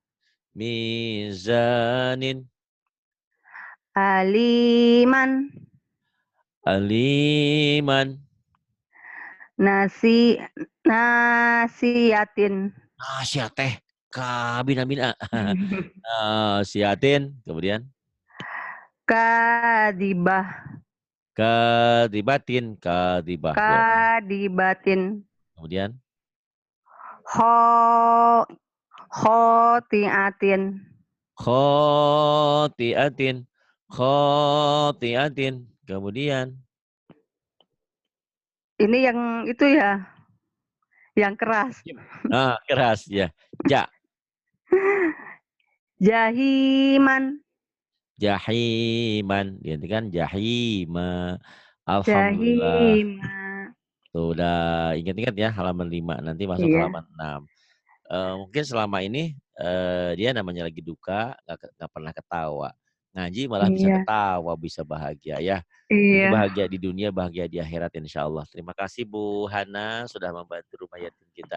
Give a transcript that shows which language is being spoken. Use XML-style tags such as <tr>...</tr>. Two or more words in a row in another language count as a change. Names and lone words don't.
<ar>ميزانٍ. عليمًا. عليمًا. ناصيةٍ. Siateh. Kabina-bina.</ar> <id>Siatin. Kemudian.</id> <ar>كاذبة. كاذبةٍ. كاذبة. كاذبةٍ.</ar> <id>Kemudian.</id> <ar>خاطئةٍ. خاطئةٍ. خاطئةٍ. Kemudian.</ar> <id>Ini yang itu ya, yang keras. Keras ya. Ja.</id> <ar>جحيمًا.</ar> <id>Jahiman. Digantikan jahima.</id> <ar>الحمد لله. جحيما.</ar> <id>Tuh udah ingat-ingat ya halaman 5. Nanti masuk Iya. halaman 6. Mungkin selama ini dia namanya lagi duka, nggak pernah ketawa. Ngaji malah bisa Iya. ketawa, bisa bahagia ya. Ini Iya. bahagia di dunia, bahagia di akhirat</id> <ar>إن شاء الله.</ar> <id>Terima kasih Bu Hana sudah membantu rumah yatim kita.</id>